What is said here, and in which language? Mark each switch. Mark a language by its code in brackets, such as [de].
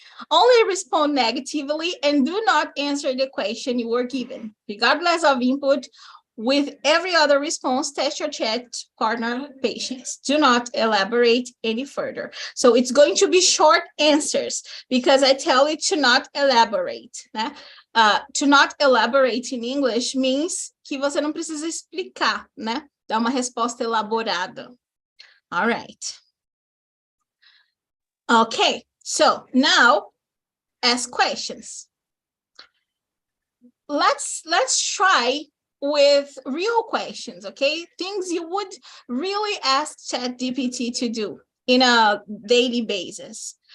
[en] Only respond negatively and do not answer the question you were given. Regardless of input, with every other response, test your chat partner patience. Do not elaborate any further. So it's going to be short answers because I tell it to not elaborate. [pt] Né? [en] To not elaborate in English means [pt] que você não precisa explicar, né? Dá uma resposta elaborada. [en] All right. Okay, so now ask questions. Let's try with real questions, okay? Things you would really ask ChatGPT to do in a daily basis.